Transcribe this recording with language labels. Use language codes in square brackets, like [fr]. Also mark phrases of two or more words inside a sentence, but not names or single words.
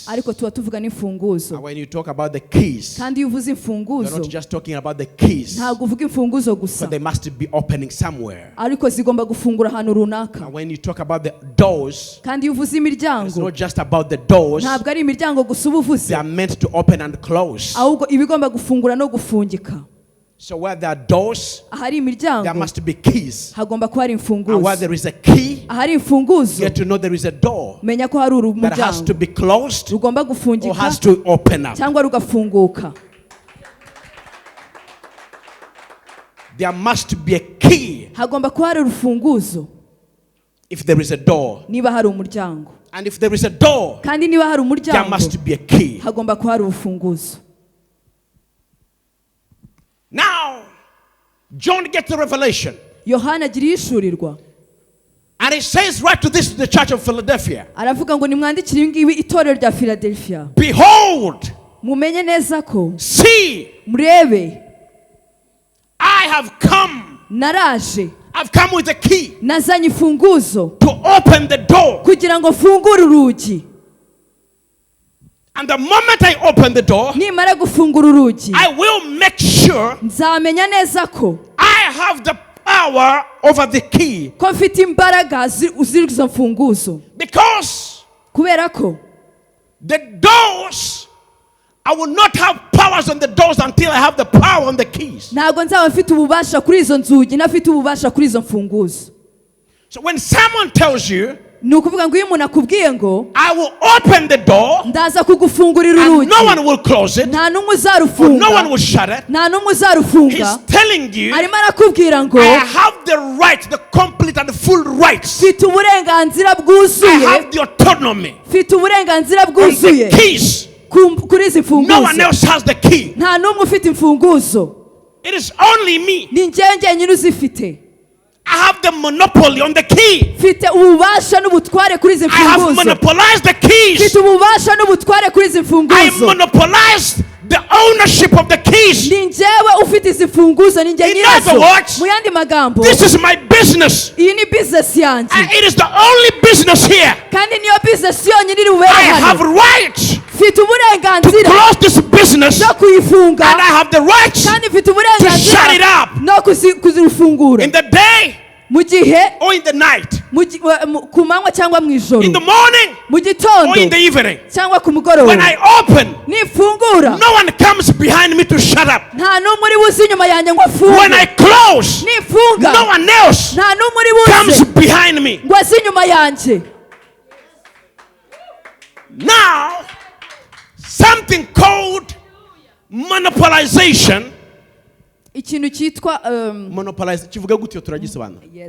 [rw] Ariko tuba tuvuga n'imfunguzo. [en] And when you talk about the keys, [rw] kandi iyo uvuze imfunguzo, [en] you're not just talking about the keys. [rw] Ntabwo uvuga imfunguzo gusa. [en] But they must be opening somewhere. [rw] Ariko zigomba gufungura ahantu runaka. [en] And when you talk about the doors, [rw] kandi iyo uvuze imiryango, [en] it's not just about the doors. [rw] Ntabwo ari imiryango gusa uba uvuze. [en] They are meant to open and close. [rw] Ahubwo ibigomba gufungura no gufungika. [en] So where there are doors, [rw] ahari imiryango, [en] there must be keys. [rw] Hagomba kuba hari imfunguzo. [en] And where there is a key, [rw] ahari imfunguzo, [en] you have to know there is a door [rw] menya ko hari [en] that has to [rw] umuryango [en] be closed [rw] rugomba [en] or [rw] gufungika [en] has to open up. [rw] cyangwa rugafunguka. [en] There must be a key [rw] Hagomba kuba hari urufunguzo [en] if there is a door. [rw] niba hari umuryango. [en] And if there is a door, [rw] kandi niba hari [en] there [rw] umuryango, [en] must be a key. [rw] hagomba kuba hari urufunguzo. [en] Now, John gets the revelation. [rw] Yohana agira ishurirwa. [en] And he says right to this to the church of Philadelphia. [rw] Aravuga ngo nimwandikire ibi ngibi itorero rya Philadelphia. [en] Behold, [rw] mumenye neza ko, [en] see, [rw] murebe, [en] I have come. [rw] naraje, [en] I've come with a key [rw] nazanye imfunguzo [en] to open the door. [rw] kugira ngo mfungure urugi. [en] And the moment I open the door, [rw] nimara gufungura urugi, [en] I will make sure [rw] nzamenya neza ko [en] I have the power over the key. [rw] ko mfite imbaraga z'izo mfunguzo. [en] Because [rw] kubera ko [en] the doors, I will not have powers on the doors until I have the power on the keys. [rw] ntabwo nzaba mfite ububasha kuri izo nzugi nafite ububasha kuri izo mfunguzo. [en] So when someone tells you, [rw] ni ukuvuga ngo iyo umuntu akubwiye ngo [en] I will open the door [rw] ndaza kugufungurira [en] and [rw] urugi, [en] no one will close it, [rw] nta n'umwe [en] or [rw] uzarufunga, [en] no one will shut it, [rw] nta n'umwe uzarufunga, [en] he's telling you, [rw] arimo arakubwira ngo [en] I have the right, the complete and full rights. [rw] mfite uburenganzira [en] I [rw] bwuzuye, [en] have the autonomy [rw] mfite uburenganzira [en] on [rw] bwuzuye [en] the keys. [rw] kuri izi [en] No one [rw] mfunguzo. [en] else has the key. [rw] nta n'umwe ufite imfunguzo, [en] It is only me. [rw] ni njyewe njyenyine uzifite. [en] I have the monopoly on the key. [rw] mfite ububasha n'ubutware kuri izi [en] I have [rw] mfunguzo. [en] monopolized the keys. [rw] mfite ububasha n'ubutware kuri izi [en] I [rw] mfunguzo. [en] monopolized the ownership of the keys. [rw] ni njyewe ufite izi mfunguzo, ni njye [en] In [rw] nyirazo. [en] other words, [rw] mu yandi magambo, [en] This is my business. [rw] iyi ni business yanjye, [en] And it is the only business here. [rw] kandi niyo business yonyine iri bubere [en] I have [rw] hano. [en] rights [rw] mfite [en] to [rw] uburenganzira [en] close this business, [rw] bwo kuyifunga, [en] and I have the rights [rw] kandi mfite [en] to shut it [rw] uburenganzira [en] up [rw] no kuzifungura [en] in the day [rw] mu gihe, [en] or in the night, [rw] ku manywa cyangwa mu ijoro, [en] in the morning [rw] mu [en] or [rw] gitondo [en] in the evening. [rw] cyangwa ku mugoroba. [en] When I open, [rw] nifungura, [en] no one comes behind me to shut up. [rw] nta n'umwe uri buze inyuma yanjye ngo [en] When I [rw] afunge. [en] close, [rw] nifunga, [en] no one else [rw] nta n'umwe uri [en] comes [rw] buze [en] behind me. [rw] ngo aze inyuma yanjye. [en] Now, something called monopolization. [rw] ikintu cyitwa Kivuga gutyo turagisobanura. yes,